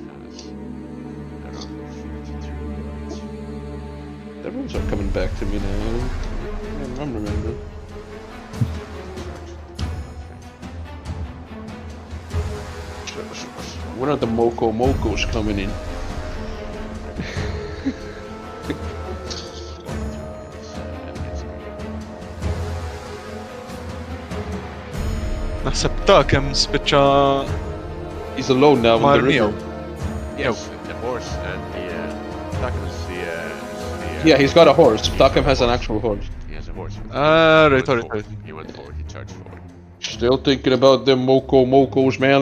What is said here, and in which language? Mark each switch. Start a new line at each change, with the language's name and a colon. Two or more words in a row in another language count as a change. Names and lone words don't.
English: has around 42. The rules are coming back to me now. I'm remembering. When are the Mocos coming in?
Maltese: Naħseb ta' kemm spiċċa
English: He's alone now in mar the river. miegħu. Yes, the horse and the Ptakem is the Yeah, he's got a horse. Ptakem has an actual horse. he has a horse. Ah, He right, went right, forward. right. He went forward. He charged forward. Still thinking about them Mocos, man.